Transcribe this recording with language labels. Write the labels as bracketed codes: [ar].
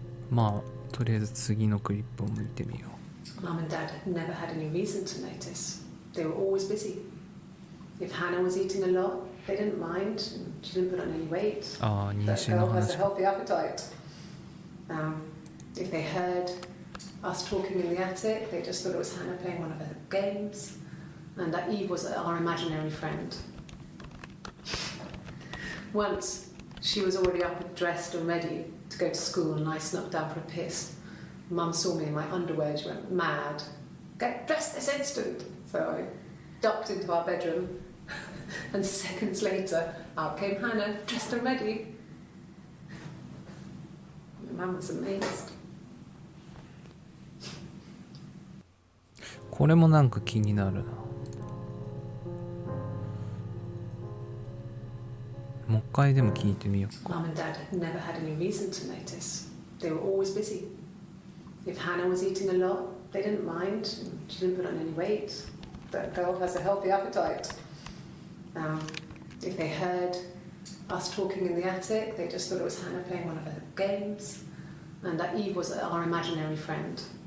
[ja] まあとりあえず次のクリップを見てみよ [en] Mum and Dad had never had any reason to notice. They were always busy. If Hannah was eating a lot, they didn't mind. She didn't put on any weight. [ja] う。ああ、妊 [en] That [ja] 娠の [en] girl has a healthy appetite. If they heard us talking in the attic, they just thought it was Hannah playing one of her games, and that Eve was our imaginary friend. Once, she was already up and dressed and ready to go to school, and I snuck down for a piss. Mum saw me in my underwear and she went mad. Get dressed this instant! So I ducked into our bedroom, and seconds later, out came Hannah, dressed and ready. Mum was amazed. [ja] これもなんか気になるな。もう一回でも聞いてみようか。 [en] Mum and Dad had never had any reason to notice. They were always busy. If Hannah was eating a lot, they didn't mind. She didn't put on any weight. That girl has a healthy appetite. If they heard us talking in the attic, they just thought it was Hannah playing one of her games, and that Eve was our imaginary friend.